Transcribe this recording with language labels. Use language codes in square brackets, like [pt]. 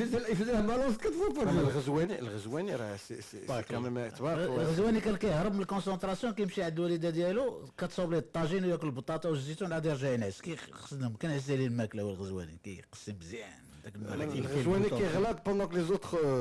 [fr] Il faisait la balance 4 fois par jour. [ar] الغزواني راه [fr] c'est quand même tu vois. [ar] الغزواني كان كيهرب من الكونسونطراسيون كيمشي عند الوالده ديالو كتصاوب ليه الطاجين وياكل البطاطا والزيتون عاد يرجع ينعس كيخصنا كنعس عليه الماكله هو الغزواني كيقسم مزيان. الغزواني كيغلط [fr] pendant que les autres